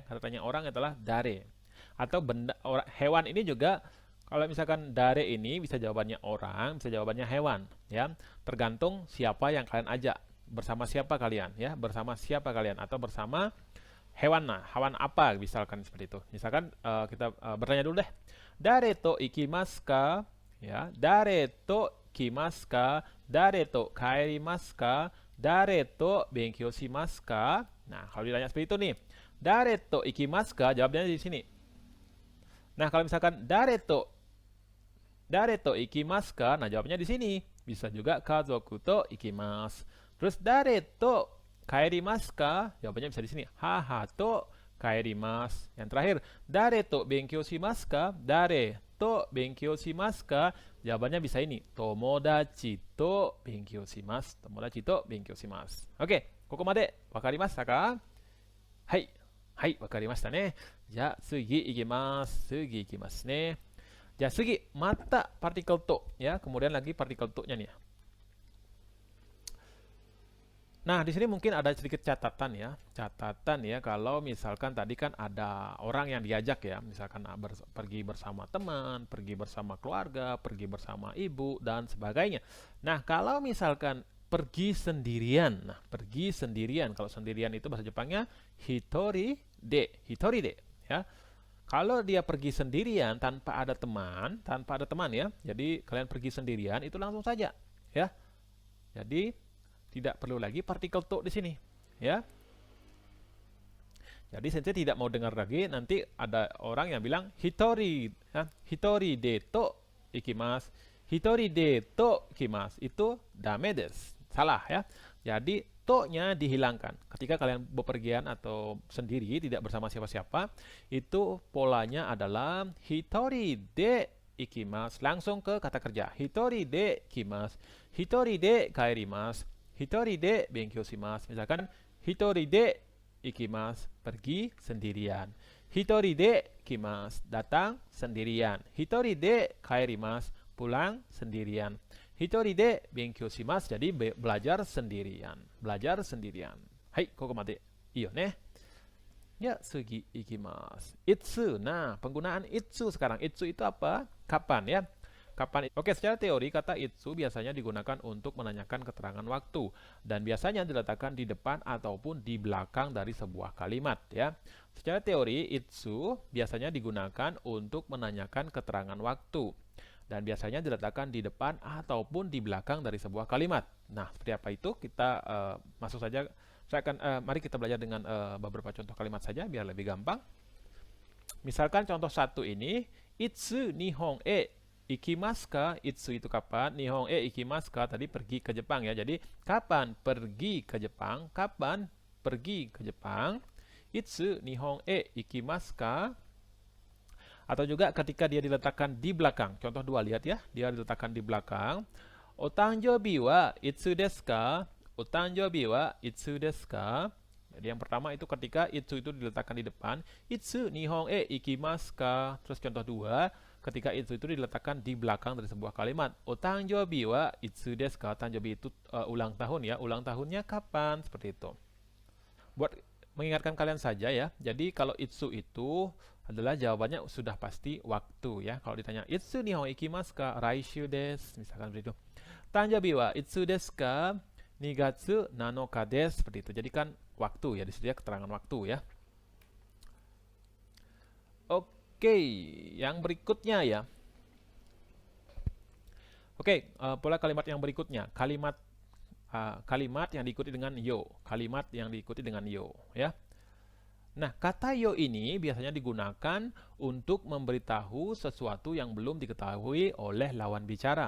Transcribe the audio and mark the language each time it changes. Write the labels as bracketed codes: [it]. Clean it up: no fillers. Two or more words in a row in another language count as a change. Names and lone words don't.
[id] Kata tanya orang adalah dare. Atau benda hewan ini juga, kalau misalkan dare ini bisa jawabannya orang, bisa jawabannya hewan, ya. Tergantung siapa yang kalian ajak. Bersama siapa kalian, ya. Bersama siapa kalian atau bersama hewan. Nah, hewan apa misalkan seperti itu. Misalkan kita bertanya dulu deh. [ja] 誰と行きますか？Ya、誰と来ますか? 誰と帰りますか？誰と勉強しますか? [id] Nah, kalau ditanya seperti itu nih. [ja] 誰と行きますか? [id] Jawabnya di sini. Nah, kalau misalkan [ja] 誰と行きますか? [id] Nah, jawabnya di sini. Bisa juga [ja] 家族と行きます. Terus 誰と帰りますか? [id] Jawabannya bisa di sini. [ja] 母と帰ります. [id] Yang terakhir, [ja] 誰と勉強しますか? 誰と勉強しますか? [id] Jawabannya bisa ini. [ja] 友達と勉強します。友達と勉強します. Oke, ここまで分かりますか？はい. Hai, 分かりましたね. じゃあ次いきます。次いきますね。じゃあ次、また particle to ya. [id] Kemudian lagi particle to-nya nih. Nah, di sini mungkin ada sedikit catatan ya. Catatan ya, kalau misalkan tadi kan ada orang yang diajak ya. Misalkan pergi bersama teman, pergi bersama keluarga, pergi bersama ibu dan sebagainya. Nah, kalau misalkan pergi sendirian. Nah, pergi sendirian. Kalau sendirian itu bahasa Jepangnya [ja] 一人で。一人で. [id] Ya, kalau dia pergi sendirian tanpa ada teman ya, jadi kalian pergi sendirian itu langsung saja, ya. Jadi tidak perlu lagi partikel to di sini, ya. Jadi sensei tidak mau dengar lagi nanti ada orang yang bilang hitori, ya, [ja] 一人でと行きます、一人でと行きます、itu だめです, [id] salah ya. Jadi to-nya dihilangkan. Ketika kalian bepergian atau sendiri, tidak bersama siapa-siapa, itu polanya adalah [ja] 一人で行きます. [id] Langsung ke kata kerja. [ja] 一人で行きます。一人で帰ります. 一人で勉強します. Misalkan, 一人で行きます. [id] Pergi sendirian. [ja] 一人で行きます. [id] Datang sendirian. [ja] 一人で帰ります. [id] Pulang sendirian. [ja] 一人で勉強します, [id] jadi belajar sendirian. Belajar sendirian. Hai, [ja] kokomade. いよね. Ya, すぎ行きます. Itsu. [id] Nah, penggunaan itsu sekarang. Itsu itu apa? Kapan ya? Kapan? Oke, secara teori kata itsu biasanya digunakan untuk menanyakan keterangan waktu dan biasanya diletakkan di depan ataupun di belakang dari sebuah kalimat ya. Secara teori itsu biasanya digunakan untuk menanyakan keterangan waktu dan biasanya diletakkan di depan ataupun di belakang dari sebuah kalimat. Nah, seperti apa itu? Kita masuk saja. Mari kita belajar dengan beberapa contoh kalimat saja biar lebih gampang. Misalkan contoh satu ini, [ja] いつ日本へ行きますか? [id] Itsu itu kapan? [ja] 日本へ行きますか? [id] Tadi pergi ke Jepang ya. Jadi kapan pergi ke Jepang? Kapan pergi ke Jepang. [ja] いつ日本へ行きますか? [id] Atau juga ketika dia diletakkan di belakang. Contoh 2, lihat ya, dia diletakkan di belakang. [ja] お誕生日はいつですか？お誕生日はいつですか? [id] Jadi yang pertama itu ketika itsu itu diletakkan di depan. [ja] いつ日本へ行きますか? [id] Terus contoh 2, ketika itsu itu diletakkan di belakang dari sebuah kalimat. [ja] お誕生日はいつですか? [id] Otanjobi itu ulang tahun ya. Ulang tahunnya kapan? Seperti itu. Buat mengingatkan kalian saja ya. Jadi kalau itsu itu adalah jawabannya sudah pasti waktu ya. Kalau ditanya [ja] いつ日本行きますか？来週です, [id] misalkan begitu. [ja] たんじゃびはいつですか？2月7です, [id] seperti itu. Jadi kan waktu ya, disini keterangan waktu ya. Oke, yang berikutnya ya. Oke, pola kalimat yang berikutnya. Kalimat yang diikuti dengan yo. Kalimat yang diikuti dengan yo ya. Nah, kata yo ini biasanya digunakan untuk memberitahu sesuatu yang belum diketahui oleh lawan bicara.